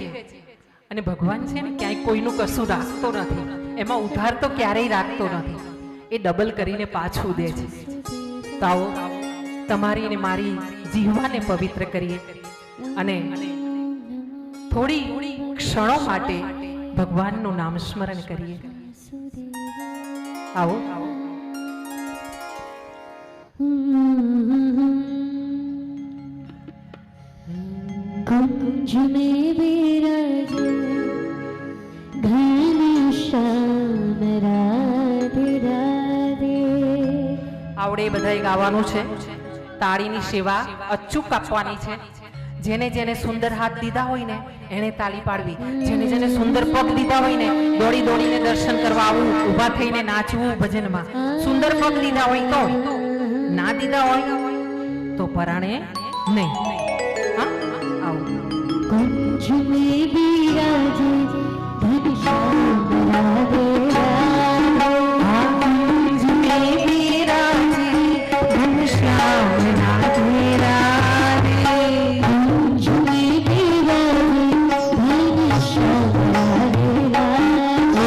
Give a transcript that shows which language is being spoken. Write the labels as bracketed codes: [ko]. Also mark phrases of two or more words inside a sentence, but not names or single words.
[gu] અને ભગવાન છે ને ક્યાંય કોઈનું કશું રાખતો નથી, એમાં ઉધાર તો ક્યારેય રાખતો નથી, એ ડબલ કરીને પાછું દે છે. તો આવો તમારી ને મારી જીવવાને પવિત્ર કરીએ અને થોડી ક્ષણો માટે ભગવાનનું નામ સ્મરણ કરીએ. આવો. [hi] कुंज में विराज घनश्याम राधे राधे. [gu] આવડે બધાય ગાવાનું છે. તાળીની સેવા અચૂક આપવાની છે. જેને જેને સુંદર હાથ દીધા હોય ને એને તાળી પાડવી. જેને જેને સુંદર પગ દીધા હોય ને દોડી દોડીને દર્શન કરવા આવવું, ઊભા થઈને નાચવું ભજનમાં. સુંદર પગ દીધા હોય તો, ના દીધા હોય તો પરાણે નહીં. હા, આવો. [hi] कुंज में विराजे घनश्याम राधे राधे. कुंज में विराजे घनश्याम राधे राधे. कुंज में विराजे घनश्याम राधे राधे.